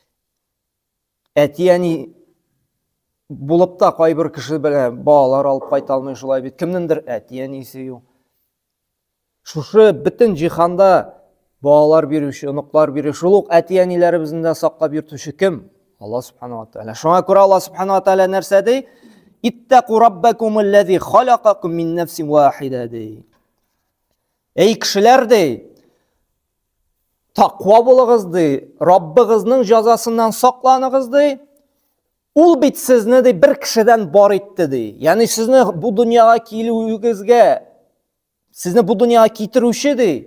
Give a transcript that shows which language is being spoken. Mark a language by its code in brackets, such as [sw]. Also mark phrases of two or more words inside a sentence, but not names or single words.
[tt] Әти-әни булып та кайбер кеше белән балалар алып кайта алмый шулай бит. Кемнеңдер әти-әнисе юк. Шушы бөтен җиһанда балалар бирүче, оныклар бирүче, шул ук әти-әниләребезне дә саклап йөртүче кем? [ar] الله سبحانه وتعالى. [tt] Шуңа күрә [ar] الله سبحانه وتعالى [tt] нәрсә ди? [ar] اتقوا ربكم الذي خلقكم من نفس واحدة ди. [tt] Эй кешеләр ди, тақва булыгыз ди, Раббыгызның җәзасыннан сакланыгыз ди. Ул бит сезне ди бер кешедән бар итте ди. Ягъни сезне бу дөньяга килүегезгә, сезне бу дөньяга китерүче ди.